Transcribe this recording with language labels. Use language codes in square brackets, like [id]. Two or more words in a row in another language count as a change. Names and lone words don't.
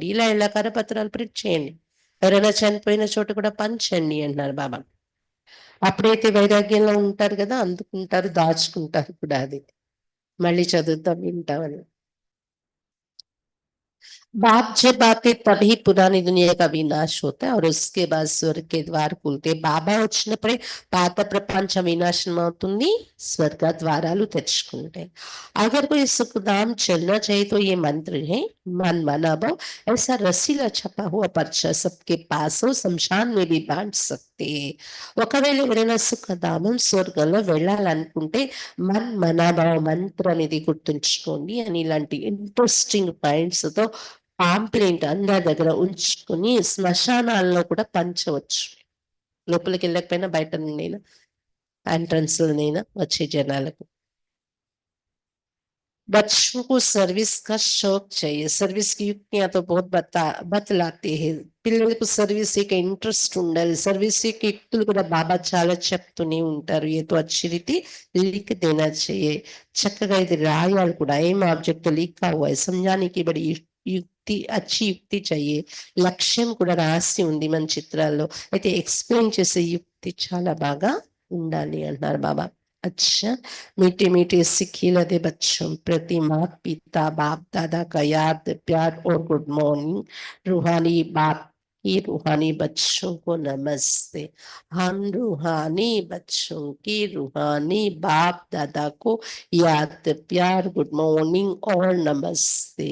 [te] ఇలా కరపత్రాలు ప్రింట్ చేయండి, ఎవరైనా చనిపోయిన చోట కూడా పంచండి అంటున్నారు బాబా. అప్పుడైతే వైరాగ్యంలో ఉంటారు కదా, అందుకుంటారు, దాచుకుంటారు కూడా. అది మళ్ళీ చదువుతాం వింటామని. [hi] बाप जब आते तभी पुरानी दुनिया का विनाश होता है और उसके बाद स्वर्ग के द्वार खुलते। [te] బాబా వచ్చినప్పుడే పాత ప్రపంచం వినాశనం అవుతుంది, స్వర్గ ద్వారాలు తెరుచుకుంటాయి. [hi] अगर कोई सुखधाम चलना चाहिए तो ये मंत्र है मन मना भाव। ऐसा रसीला छपा हुआ पर्चा सबके पास हो, शमशान में भी बांट सकते हैं। [te] ఒకవేళ ఎవరైనా సుఖధామం స్వర్గంలో వెళ్ళాలనుకుంటే మన్ మనాభావ మంత్రం అనేది గుర్తుంచుకోండి అని ఇలాంటి [en] interesting points [te] తో పాంప్లెంట్ అందరి దగ్గర ఉంచుకుని శ్మశానాల్లో కూడా పంచవచ్చు. లోపలికి వెళ్ళకపోయినా బయట నుండైనా ఎంట్రన్స్ లోనైనా వచ్చే జనాలకు. [hi] बच्चों को सर्विस का शौक चाहिए। सर्विस की युक्तियां तो बहुत बतलाते हैं। [te] పిల్లలకు సర్వీస్ యొక్క ఇంట్రెస్ట్ ఉండాలి. సర్వీస్ యొక్క యుక్తులు కూడా బాబా చాలా చెప్తూనే ఉంటారు. [hi] ఏదో अच्छी रीति लिख देना चाहिए। [te] చక్కగా ఇది రాయాలి కూడా. ఏం ఆబ్జెక్ట్ [hi] लिखा हुआ है समझाने की बड़ी యుక్తి अच्छी యుక్తి चाहिए। [te] లక్ష్యం కూడా రాసి ఉంది మన చిత్రాల్లో. అయితే ఎక్స్ప్లెయిన్ చేసే యుక్తి చాలా బాగా ఉండాలి అంటున్నారు బాబా. [hi] अच्छा, मीठे मीठे सिखिला दे बच्चों प्रति माता पिता बाप दादा का याद प्यार और [en] good morning. [hi] रूहानी बाप की रूहानी बच्चों को नमस्ते। हम रूहानी बच्चों की रूहानी बाप दादा को याद प्यार [en] good morning [hi] और नमस्ते।